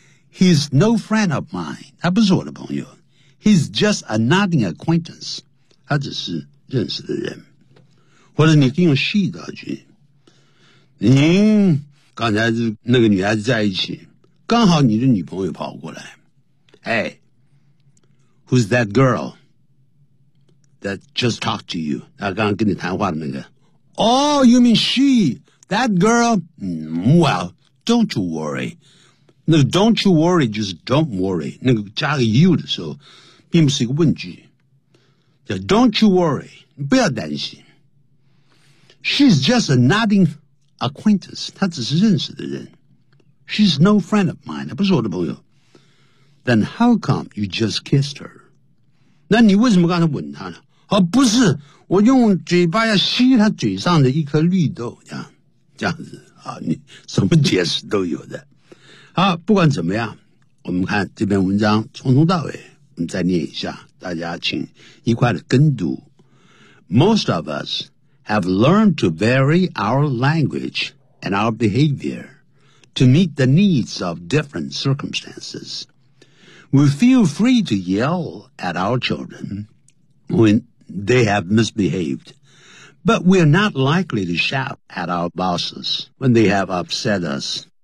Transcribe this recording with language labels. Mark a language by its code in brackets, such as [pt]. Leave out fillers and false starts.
[en] He's no friend of mine. [zh] 他不是我的朋友。 [en] He's just a nodding acquaintance. [zh] 他只是认识的人。或者你可以用戏道具。您刚才是那个女孩子在一起，刚好你的女朋友跑过来。 [en] Hey, who's that girl that just talked to you? [zh] 她刚刚跟你谈话的那个。 [en] Oh, you mean she, that girl?、Mm, well, don't you worry. [zh] 那个 [en] don't you worry [zh] 就是 don't worry. 那个加个 you 的时候并不是一个问句，叫 [en] Don't you worry, [zh] 不要担心。 [en] She's just a nodding acquaintance, [zh] 她只是认识的人。 [en] She's no friend of mine, [zh] 她不是我的朋友。 [en] Then how come you just kissed her? [zh] 那你为什么刚才吻她呢？哦，不是，我用嘴巴要吸她嘴上的一颗绿豆，这样子啊，你什么解释都有的。好，不管怎么样，我们看这篇文章从头到尾。再念一下，大家请一块的跟读。 [en] most of us have learned to vary our language and our behavior to meet the needs of different circumstances. We feel free to yell at our children when they have misbehaved, but we're not likely to shout at our bosses when they have upset us.